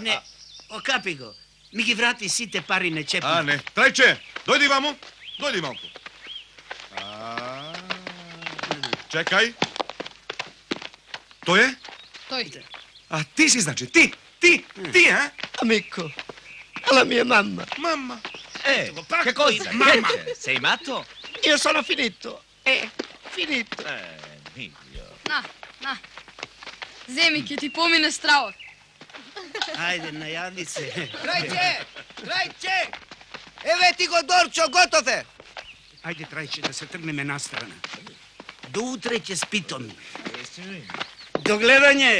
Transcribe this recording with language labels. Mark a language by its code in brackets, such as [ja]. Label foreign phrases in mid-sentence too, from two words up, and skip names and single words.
[mk] Не, окапи го. Ми ги врати сите пари на чепни. А, не. Трајче, дојди вамо. Дојди малку. Чекај. Тој е? Тој. А ти си значи, ти, а? [it] Amico, la mia mamma. [mk] Мама. [it] Che cosa? Mamma. Sei matto? Io sono finito. Finito. Miglio. [mk] На. Земи, ќе ти помине стравот. Ајде, најади се. Трајче! Еве ти го Дорчо, готов е! Ајде, Трајче, да се тргнеме настрана. До утре ќе спитам. До гледање!